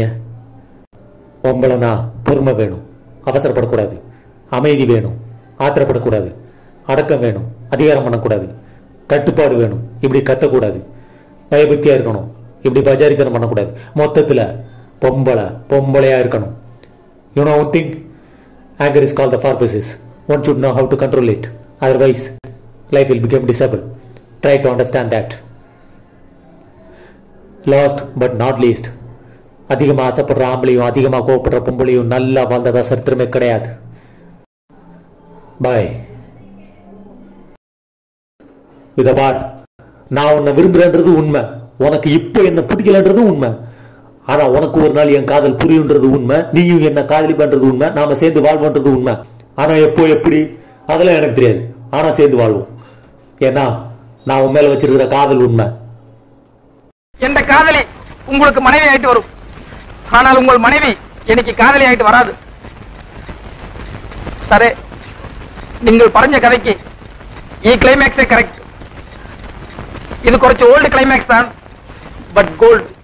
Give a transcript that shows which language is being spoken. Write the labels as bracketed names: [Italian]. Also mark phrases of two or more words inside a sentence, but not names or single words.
[Tamil] பொம்பளைனா பொறுமை வேணும், அவசரப்படக்கூடாது. அமைதி வேணும், ஆத்திரப்படக்கூடாது. அடக்கம் வேணும், அதிகாரம் பண்ணக்கூடாது. கட்டுப்பாடு வேணும், இப்படி கத்தக்கூடாது. பயபக்தியா இருக்கணும், இப்படி பஜாரித்தனம் பண்ணக்கூடாது. மொத்தத்துல பொம்பளையா இருக்கணும். [English] you know one thing, anger is called the purposes. One should know how to control it, otherwise life will become disabled. Try to understand that. Last but not least, [Tamil] அதிகமா ஆசைப்படுற ஆம்பளையும் அதிகமா கோவப்படுற பொம்பளையும் நல்லா வாழ்ந்ததா சரித்திரமே கிடையாது. பாய். இத பார், நான் உன்னை விரும்புறேன்றது உண்மை, உனக்கு இப்ப என்ன பிடிக்கலன்றது உண்மை. ஆனா உனக்கு ஒரு நாள் என் காதல் புரியுன்றது உண்மை, நீயும் என்ன காதலிப்பன்றது உண்மை, நாம சேர்ந்து வாழ்வோன்றது உண்மை. ஆனா எப்போ எப்படி அதெல்லாம் எனக்கு தெரியாது. ஆனா சேர்ந்து வாழ்வோம். ஏன்னா நான் உன் மேல வச்சிருக்கிற காதல் உண்மை. எந்த காதலி உங்களுக்கு மனைவி ஆயிட்டு வரும், ஆனால் உங்கள் மனைவி எனக்கு காதலி ஆயிட்டு வராது. [Malayalam] ശരി, നിങ്ങൾ പറഞ്ഞ കഥയ്ക്ക് ഈ [English] climax correct. [Malayalam] ഇത് കുറച്ച് [English] old climax [Malayalam] ആണ്, [English] but gold.